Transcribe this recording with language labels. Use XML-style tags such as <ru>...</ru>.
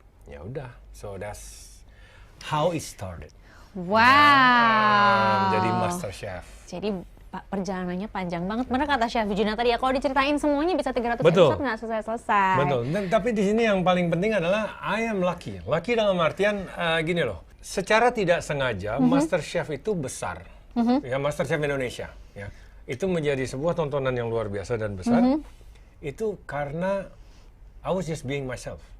<id>Ya udah,</id> <en>so that's how it started. Wow.</en> <id>Jadi Master Chef. Jadi perjalanannya panjang banget. Benar kata Chef Juna tadi ya, kalau diceritain semuanya bisa 300 Betul. episode nggak selesai-selesai. Betul. Tapi di sini yang paling penting adalah</id> <en>I am lucky. Lucky</en> <id>dalam artian gini loh. Secara tidak sengaja Master Chef itu besar. Ya, Master Chef Indonesia. Ya, itu menjadi sebuah tontonan yang luar biasa dan besar. Itu karena</id> <en>I was just being myself.</en>